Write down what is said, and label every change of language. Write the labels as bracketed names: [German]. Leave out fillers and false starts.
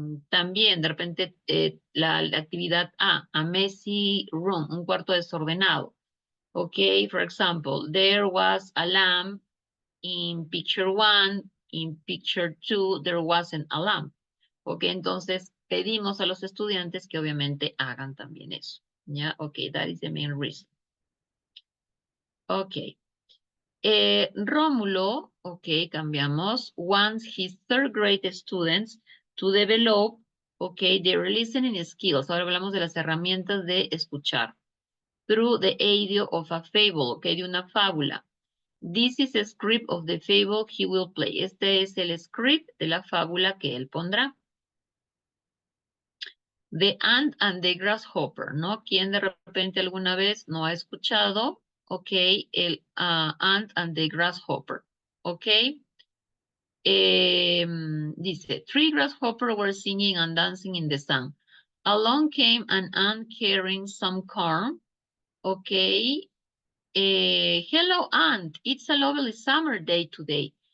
[Spanish] También de repente la actividad [English] a messy room, [Spanish] un cuarto desordenado. [English] For example, there was a lamp in picture 1, in picture 2, there wasn't a lamp. [Spanish] Entonces pedimos a los estudiantes que obviamente hagan también eso. [English] ¿Ya? That is the main reason. Rómulo, [Spanish] cambiamos, [English] wants his third grade students to develop, their listening skills. [Spanish] Ahora hablamos de las herramientas de escuchar. [English] Through the aid of a fable, [Spanish] de una fábula. [English] This is a script of the fable he will play. [Spanish] Este es el script de la fábula que él pondrá. [English] The ant and the grasshopper, [Spanish] ¿no? ¿Quién de repente alguna vez no ha escuchado? [English] Ok, el ant and the grasshopper. Ok. Dice, 3 grasshoppers were singing and dancing in the sun. Along came an ant carrying some corn. Okay. Hello, ant. It's a lovely summer day today.